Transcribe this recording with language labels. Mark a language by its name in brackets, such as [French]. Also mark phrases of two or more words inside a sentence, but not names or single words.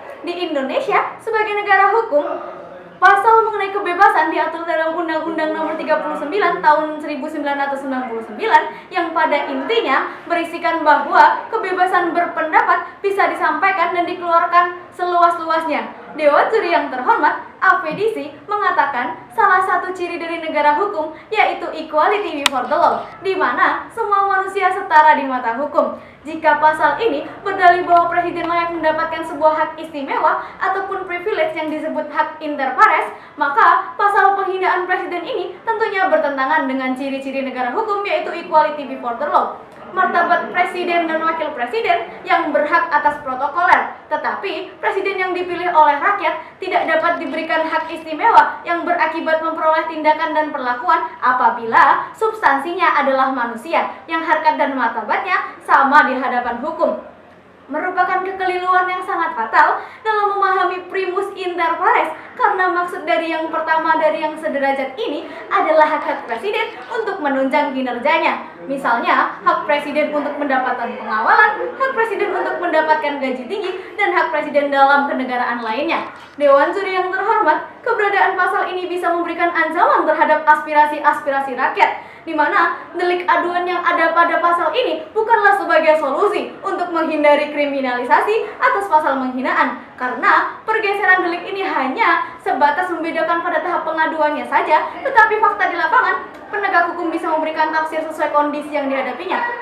[Indonesian] Di Indonesia, sebagai negara hukum, pasal mengenai kebebasan diatur dalam Undang-Undang Nomor 39 Tahun 1999 yang pada intinya berisikan bahwa kebebasan berpendapat bisa disampaikan dan dikeluarkan seluas-luasnya. Dewan juri yang terhormat, APDC mengatakan salah satu ciri dari negara hukum yaitu [English] equality before the law, [Indonesian] di mana semua manusia setara di mata hukum. Jika pasal ini berdalih bahwa presiden layak mendapatkan sebuah hak istimewa ataupun privilege yang disebut hak [Latin] inter pares, [Indonesian] maka pasal penghinaan presiden ini tentunya bertentangan dengan ciri-ciri negara hukum yaitu [English] equality before the law. [Indonesian] martabat presiden dan wakil presiden yang berhak atas protokoler. Tetapi, presiden yang dipilih oleh rakyat tidak dapat diberikan hak istimewa yang berakibat memperoleh tindakan dan perlakuan apabila substansinya adalah manusia yang harkat dan martabatnya sama di hadapan hukum. Merupakan kekeliruan yang sangat fatal dalam memahami [Latin] primus inter pares, [Indonesian] karena maksud dari yang pertama dari yang sederajat ini adalah hak-hak presiden untuk menunjang kinerjanya. Misalnya, hak presiden untuk mendapatkan pengawalan, hak presiden untuk mendapatkan gaji tinggi, dan hak presiden dalam kenegaraan lainnya. Dewan Juri yang terhormat, keberadaan pasal ini bisa memberikan ancaman terhadap aspirasi-aspirasi rakyat, di mana delik aduan yang ada pada pasal ini bukanlah sebagai solusi untuk menghindari kriminalisasi atas pasal penghinaan, karena pergeseran delik ini hanya sebatas membedakan pada tahap pengaduannya saja, tetapi fakta di lapangan, penegak hukum bisa memberikan tafsir sesuai kondisi yang dihadapinya.